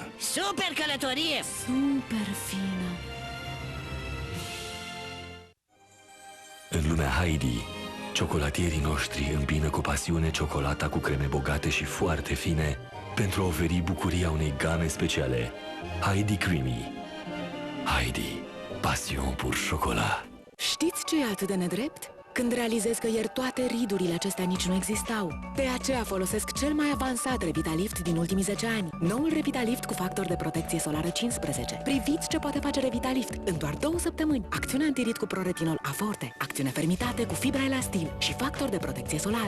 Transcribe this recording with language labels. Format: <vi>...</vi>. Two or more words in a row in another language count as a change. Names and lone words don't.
<ro>Super călătorie! Super fină! În lumea Heidi, ciocolatierii noștri îmbină cu pasiune ciocolata cu creme bogate și foarte fine pentru a oferi bucuria unei game speciale. Heidi Creamy.</ro> <fr>Heidi, passion pour chocolat.</fr> <ro>Știți ce e atât de nedrept? Când realizez că ieri toate ridurile acestea nici nu existau. De aceea folosesc cel mai avansat Revitalift din ultimii 10 ani. Noul Revitalift cu factor de protecție solară 15. Priviți ce poate face Revitalift în doar 2 săptămâni. Acțiune antirid cu proretinol Aforte, acțiune fermitate cu fibra elastil și factor de protecție solară.</ro>